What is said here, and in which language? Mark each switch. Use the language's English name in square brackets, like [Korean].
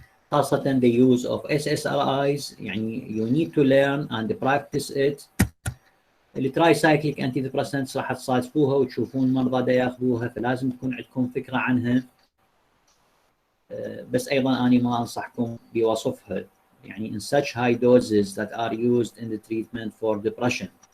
[Arabic] خاصة [English] the use of SSRIs. [Arabic] يعني [English] you need to learn and practice it. [Arabic] الترايسايكليك انتي ديبريسنتس راح تصادفوها وتشوفون مرضى دا ياخذوها، فلازم تكون عندكم فكرة عنها. بس ايضا انا ما انصحكم بوصفها يعني [English] in such high doses that are used in the treatment for depression.